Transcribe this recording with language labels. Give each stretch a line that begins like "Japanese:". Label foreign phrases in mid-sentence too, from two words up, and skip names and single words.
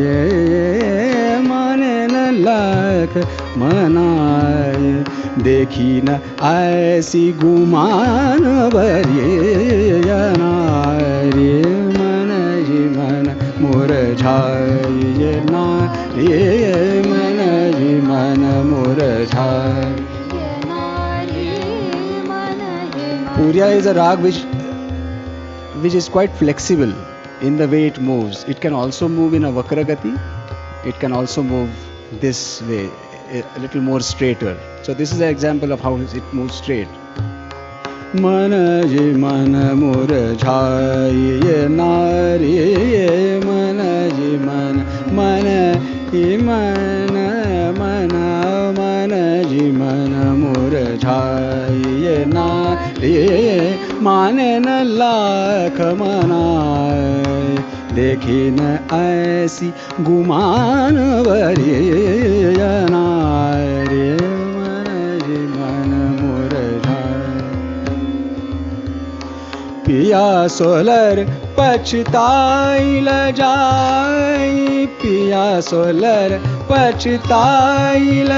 Hindi: मने ना लाख मनाए देखी न ऐसी गुमान भरी नारी मन जी मन मुरझाए नारी मन जी मन मुरझाए.
English: Puriya is a rag which is quite flexible in the way it moves. It can also move in a vakragati. It can also move this way, a little more straighter. So this is an example of how it moves straight.
Hindi: मन जी मन मुरझाए नारी, मन जी मन मन जी मन मन मन जी मन मुरझाए नारी, मने ना लाख मनाए देखी न ऐसी गुमान भरी नारी मन जी मन मुरझाए. पिया सोलर पछताई ल जाई, पिया सोलर पछताई ल